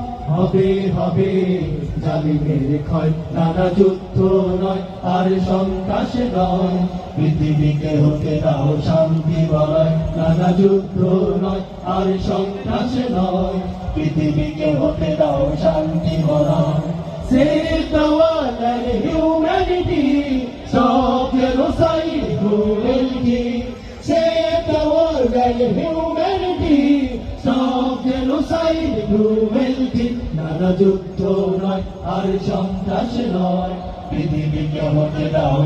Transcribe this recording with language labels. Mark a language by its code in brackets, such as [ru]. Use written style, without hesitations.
[bn] হবে হবে জালিমের ক্ষয়, নানা যুদ্ধ নয় আর সন্ত্রাস নয়, পৃথিবীকে হতে দাও শান্তি বলয়। নানা যুদ্ধ নয় আর সন্ত্রাস নয়, পৃথিবীকে হতে দাও শান্তি বলয়। [en] Save the world and humanity, stop genocide, cruelty. Save the world and humanity, stop genocide, cruelty. [bn] নানা যুদ্ধ নয় আর সন্ত্রাস নয়, পৃথিবীকে হতে দাও